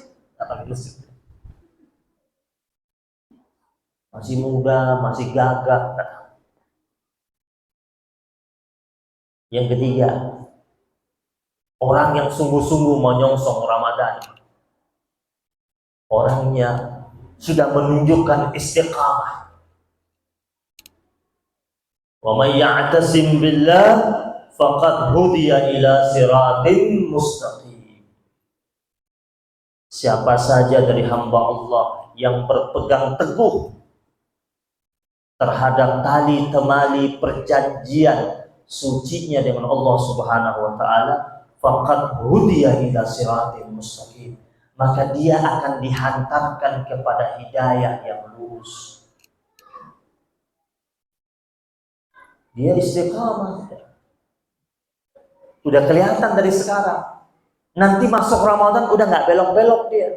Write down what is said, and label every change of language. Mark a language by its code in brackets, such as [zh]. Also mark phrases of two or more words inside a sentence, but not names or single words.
[id] Datang ke masjid. Masih muda, masih gagah. Yang ketiga, orang yang sungguh-sungguh menyongsong Ramadan. Orangnya sudah menunjukkan istiqamah. [ar] ومن يعتصم بالله فقد هدي إلى صراط مستقيم. [id] Siapa saja dari hamba Allah yang berpegang teguh terhadap tali temali perjanjian sucinya dengan Allah [ar] سبحانه وتعالى, فقد هدي إلى صراط مستقيم, [id] maka dia akan dihantarkan kepada hidayah yang lurus. Dia istiqamah. Udah kelihatan dari sekarang. Nanti masuk Ramadan udah nggak belok-belok dia.